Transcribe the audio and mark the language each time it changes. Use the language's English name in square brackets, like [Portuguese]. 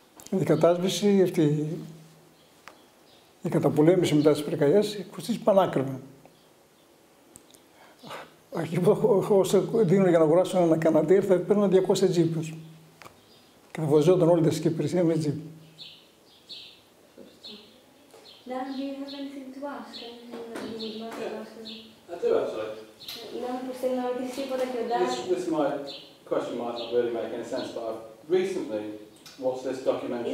[Greek] Η κατάσβεση, η καταπολέμηση μετά τις πυρκαγιές κοστίζει πανάκριβα. Εκεί που όσο δίνουν για να αγοράσουν ένα καναντέρ θα παίρνουν 200 τζίπους. Και θα βοζόταν όλη η δασική υπηρεσία με τζίπ. [English] Dan, do you have anything to ask? Anything that you would like to ask? I do actually. [Greek] Λέμε πως θέλει να ρωτήσει τίποτα και ο Dan. [English] Question might not really make any sense, but I've recently watched this documentary